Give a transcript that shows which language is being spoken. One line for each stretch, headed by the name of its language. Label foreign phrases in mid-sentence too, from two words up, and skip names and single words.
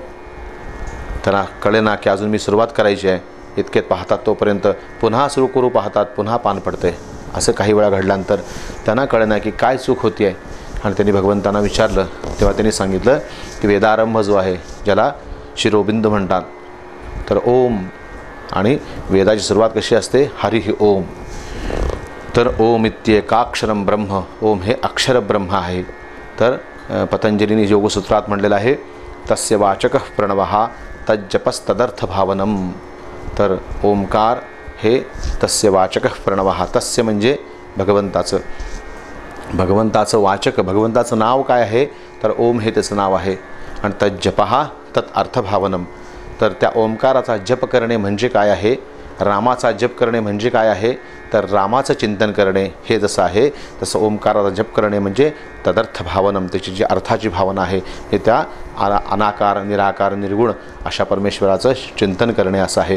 Marathi: त्यांना कळेना की अजून मी सुरुवात करायची आहे, इतकेत पाहतात तोपर्यंत पुन्हा सुरू करू पाहतात पुन्हा पान पडते। असं काही वेळा घडल्यानंतर त्यांना कळेना की काय चूक होती आहे आणि त्यांनी भगवंतांना विचारलं। तेव्हा त्यांनी सांगितलं की वेदारंभ जो आहे ज्याला शिरोबिंद म्हणतात, तर ओम आणि वेदाची सुरुवात कशी असते,
Sanskrit: हरिः ओम।
Marathi: तर
Sanskrit: ओम इत्येकाक्षरम ब्रह्म,
Marathi: ओम हे अक्षर ब्रह्म आहे. तर पतंजलीने योगसूत्रात म्हटलेलं आहे
Sanskrit: तस्य वाचकः प्रणवः तज्जपस्तदर्थभावनम.
Marathi: तर ओमकार हे
Sanskrit: तस्य वाचकः प्रणवः,
Marathi: तस्य म्हणजे भगवंताचं, भगवंताचं वाचक, भगवंताचं नाव काय आहे तर ओम हे त्याचं नाव आहे. आणि
Sanskrit: तज्जपः तत् अर्थभावनम.
Marathi: तर त्या ओंकाराचा जप करणे म्हणजे काय आहे, रामाचा जप करणे म्हणजे काय आहे तर रामाचं चिंतन करणे हे जसं आहे तसं ओंकाराचा जप करणे म्हणजे
Sanskrit: तदर्थ भावनम,
Marathi: त्याची जी अर्थाची भावना आहे हे त्या अनाकार निराकार निर्गुण अशा परमेश्वराचं चिंतन करणे असं आहे.